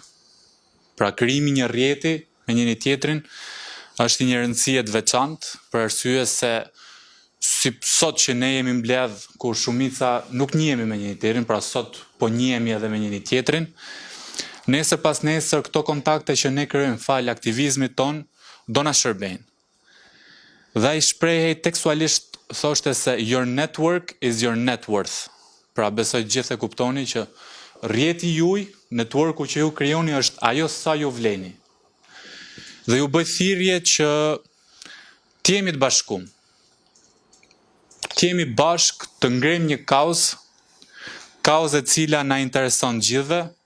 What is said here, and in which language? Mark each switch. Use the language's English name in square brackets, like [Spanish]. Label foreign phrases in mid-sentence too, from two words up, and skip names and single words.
[Albanian] Pra krijimi një rrjeti me njëri tjetrin është një rëndësie të veçantë, për arsye se si sot që ne jemi mbledh kur shumica nuk njihemi me njëri tjetrin, pra sot po njihemi edhe me njëri tjetrin, nesër pas nesër këto kontakte që ne krijojmë fal aktivizmit ton do na shërbejnë. Dhe ai shprehej tekstualisht thoshte se [English] your network is your net worth. [Albanian] Pra besoj gjithë e kuptoni që rrjeti juaj, networku që ju krijoni është ajo sa ju vleni. Dhe ju bëj thirrje që t'jemi të bashkuar. T'jemi bashk të ngrejmë një kauzë e cila na intereson gjithëve.